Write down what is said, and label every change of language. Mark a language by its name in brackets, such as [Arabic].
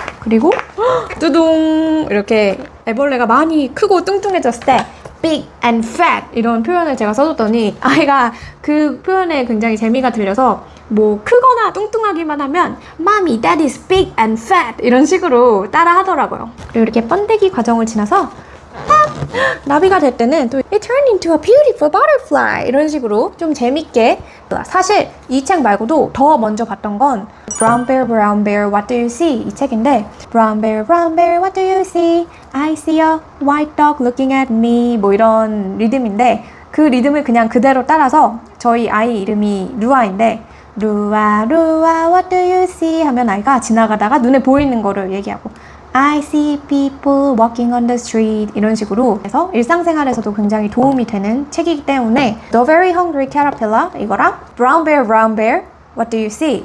[Korean] 그리고 뚜둥 이렇게 애벌레가 많이 크고 뚱뚱해졌을 때 [English] big and fat [Korean] 이런 표현을 제가 써줬더니 아이가 그 표현에 굉장히 재미가 들려서 뭐 크거나 뚱뚱하기만 하면 [English] Mommy, that is big and fat [Korean] 이런 식으로 따라 하더라고요. 그리고 이렇게 번데기 과정을 지나서 나비가 될 때는 또 [English] It turned into a beautiful butterfly [Korean] 이런 식으로 좀 재밌게 사실 이 책 말고도 더 먼저 봤던 건 Brown Bear, What Do You See? 이 책인데 Brown Bear, What Do You See? [English] I see a white dog looking at me [Korean] 뭐 이런 리듬인데 그 리듬을 그냥 그대로 따라서 저희 아이 이름이 루아인데 루아, [English] what do you see? [Korean] 하면 아이가 지나가다가 눈에 보이는 거를 얘기하고 [English] I see people walking on the street [Korean] 이런 식으로 해서 일상생활에서도 굉장히 도움이 되는 책이기 때문에 The Very Hungry Caterpillar 이거랑 Brown Bear, What Do You See?